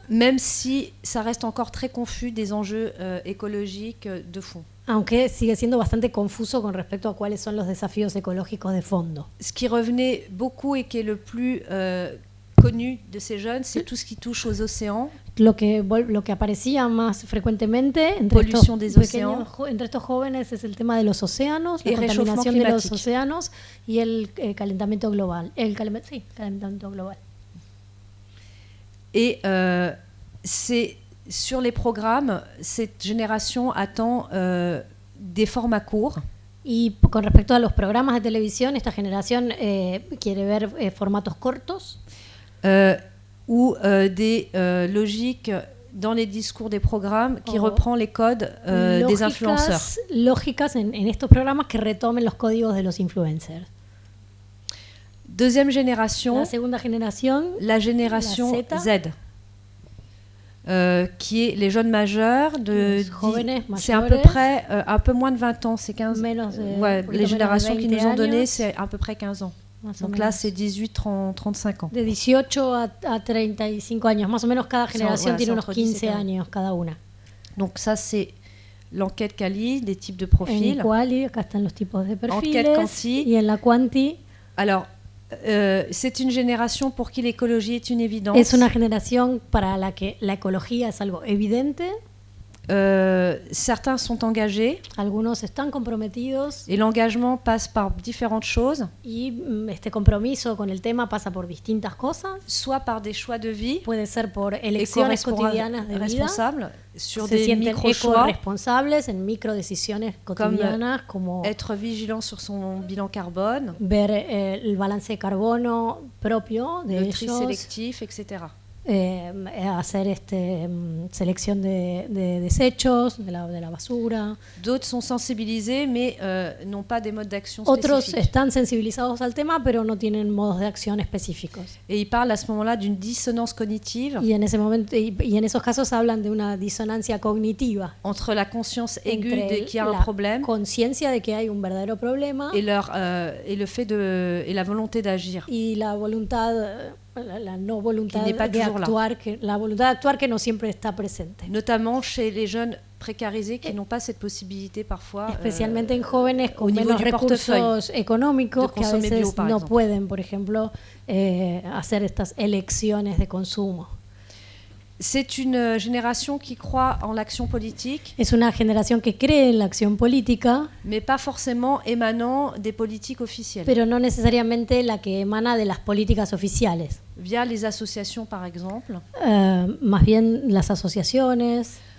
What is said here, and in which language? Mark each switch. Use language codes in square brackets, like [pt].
[fr] Même si ça reste encore très confus des enjeux écologiques de fond. [es] Aunque sigue siendo bastante confuso con respecto a cuáles son los desafíos ecológicos de fondo. [fr] Ce qui revenait beaucoup et qui est le plus connu de ces jeunes, c'est tout ce qui touche aux océans. [es] Lo que aparecía más frecuentemente entre estos jóvenes es el tema de los océanos, la contaminación de los océanos y el calentamiento global. Calentamiento global. [fr] Et c'est sur les programmes, cette génération attend des formats courts. [es] Y con respecto a los programas de televisión, esta generación quiere ver formatos cortos. [fr] ou des logiques dans les discours des programmes qui reprend les codes des influenceurs. [es] Lógicas en estos programas que retomen los códigos de los influencers. [fr] Deuxième génération, [es] la segunda generación, [fr] la génération Z, qui est les jeunes majeurs, c'est à peu près un peu moins de 20 ans, c'est 15 les générations qui nous ont donné, c'est à peu près 15 ans. Donc là, c'est 18-35 ans. [es] De 18 a 35 años, más o menos cada generación tiene unos 15 años cada una. [fr] Donc ça, c'est l'enquête Quali, des types de profils. [es] En Quali, acá están los tipos de perfiles. [fr] Enquête Quanti. [es] Y en la Quanti. [fr] Alors, c'est une génération pour qui l'écologie est une évidence. [es] Es una generación para la que la ecología es algo evidente. [fr] Certains sont engagés. [es] Algunos están comprometidos. [fr] Et l'engagement passe par différentes choses. [es] Y este compromiso con el tema pasa por distintas cosas. [fr] Soit par des choix de vie. [es] Puede ser por elecciones cotidianas de vida. [fr] Responsables sur [es] Se [fr] des micro-choix. [es] Responsables en microdecisiones cotidianas como [fr] être vigilant sur son bilan carbone. [es] Ver el balance de carbono propio de [fr] le tri sélectif, etc. [es] Hacer selección de desechos, de la basura. [fr] D'autres sont sensibilisés, mais n'ont pas des modes d'action [es] Otros [fr] spécifiques. [es] están sensibilizados al tema, pero no tienen modos de acción específicos. [fr] Et ils parlent à ce moment-là d'une dissonance cognitive. [es] Y en ese momento, y en esos casos hablan de una disonancia cognitiva. [fr] Entre la conscience aiguë de qu'il y a un problème. [es] Conciencia de que hay un verdadero problema. [fr] Et le fait et la volonté d'agir. [es] Y la voluntad. La no voluntad de actuar, la voluntad de actuar que no siempre está presente. [fr] Notamment chez les jeunes précarisés qui n'ont pas cette possibilité parfois. [es] Especialmente en jóvenes con menos recursos económicos que a veces no pueden, por ejemplo, hacer estas elecciones de consumo. [fr] C'est une génération qui croit en l'action politique. [es] Es una generación que cree en la acción política, [fr] mais pas forcément émanant des politiques officielles. [es] Pero no necesariamente la que emana de las políticas oficiales. [fr] Via les associations, par exemple. [es] Más bien las asociaciones.